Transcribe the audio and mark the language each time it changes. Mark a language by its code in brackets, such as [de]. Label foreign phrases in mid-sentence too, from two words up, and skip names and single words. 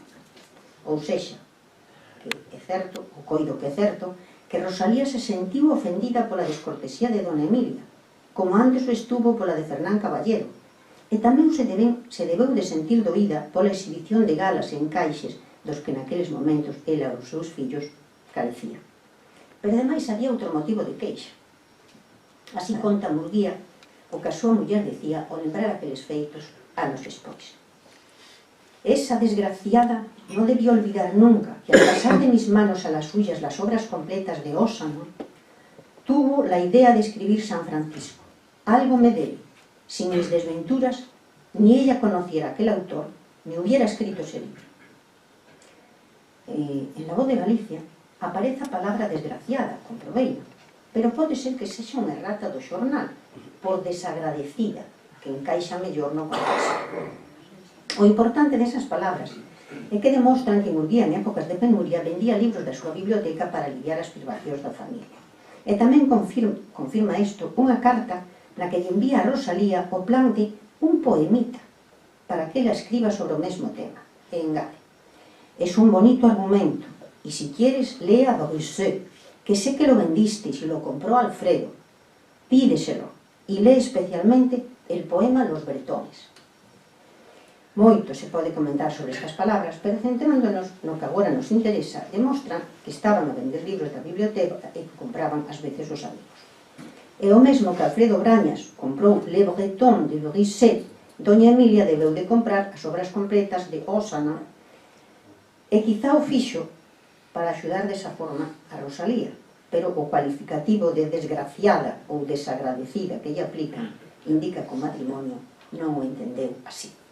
[gl] Ou sexa, que é certo, o coido que é certo, que Rosalía se sentiu ofendida pola descortesía de dona Emilia, como antes o estuvo pola de Fernán Caballero, e tamén se debeu de sentir doída pola exhibición de galas e encaixes dos que naqueles momentos ela e os seus fillos carecían. Pero ademais había outro motivo de queixa. Así conta Murguía o que a súa muller decía ao lembrar aqueles feitos anos despois. [es] Esa desgraciada no debió olvidar nunca que al pasar de mis manos a las suyas las obras completas de Ósamo, tuvo la idea de escribir San Francisco. Algo me debe. Sin mis desventuras, ni ella conociera aquel autor, ni hubiera escrito ese libro. [gl] En La Voz de Galicia aparece a palabra desgraciada, comprobeino, pero pode ser que sexa unha errata do xornal, por desagradecida, que encaixa mellor no contexto. O importante desas palabras é que demostran que Murguía en épocas de penuria vendía libros da súa biblioteca para aliviar as privacións da familia. E tamén confirma isto unha carta na que lle envía a Rosalía o plan de un poemita para que ela escriba sobre o mesmo tema. E engade: [es] es un bonito argumento, y si quieres, lee a Broussais, que sé que lo vendiste y lo compró Alfredo. Pídeselo, y lee especialmente el poema Los Bretones. [gl] Moito se pode comentar sobre estas palabras, pero centrándonos no que agora nos interesa, demostran que estaban a vender libros da biblioteca e que compraban ás veces os amigos. E o mesmo que Alfredo Brañas comprou Le Breton de Broussais, doña Emilia debeu de comprar as obras completas de Ósana e quizá o fixo para axudar desa forma a Rosalía, pero o cualificativo de desgraciada ou desagradecida que lle aplican indica que o matrimonio non o entendeu así.